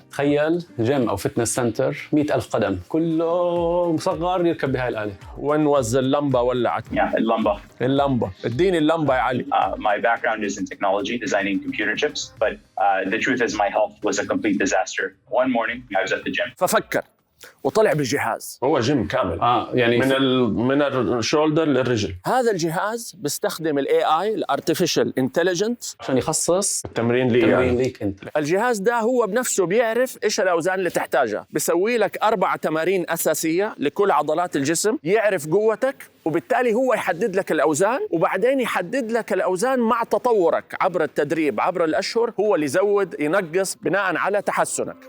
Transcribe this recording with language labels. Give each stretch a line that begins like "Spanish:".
Arabic: تخيل جيم أو فتنس سنتر 100,000 قدم كله مصغر يركب بهاي الآلة. وين وز اللمبة ولعت؟ اللمبة اديني اللمبة يا علي.
English: My background is in technology, designing computer chips, but the truth is my health was a complete disaster. One morning I was at the gym.
Arabic: ففكر وطلع بجهاز، هو جيم كامل يعني من الشولدر للرجل. هذا الجهاز بيستخدم الاي اي الارتفيشال انتليجنس عشان يخصص التمرين ليك انت. الجهاز ده هو بنفسه بيعرف ايش الاوزان اللي تحتاجها، بيسوي لك 4 تمارين اساسيه لكل عضلات الجسم، يعرف قوتك وبالتالي هو يحدد لك الأوزان، وبعدين يحدد لك الأوزان مع تطورك عبر التدريب عبر الأشهر، هو اللي يزود ينقص بناء على تحسنك.